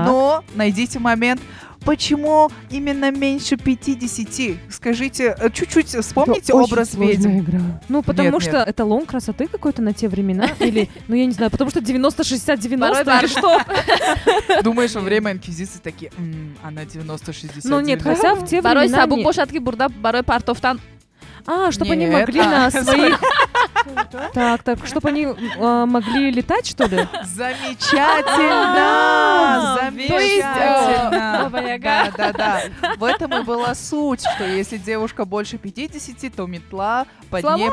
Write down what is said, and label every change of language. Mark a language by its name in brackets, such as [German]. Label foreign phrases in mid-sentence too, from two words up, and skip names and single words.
[Russian] Но найдите момент. Почему именно меньше 50? Скажите, чуть-чуть вспомните Это очень образ сложная ведьм. игра. Ну, потому Нет, что нет. эталон красоты какой-то на те времена. Или, ну, я не знаю, потому что 90-60-90 Порой или что? Думаешь, во время инквизиции такие, она 90-60. Ну, нет, хотя в те [Tajik] барои времена... сабук не- бошад ки бурда барои партофтан [Russian] чтобы они Нет. могли на своих... Так, чтобы они могли летать, что ли? Замечательно! Замечательно! Баба Яга. Да. В этом и была суть, что если девушка больше 50, то метла под ней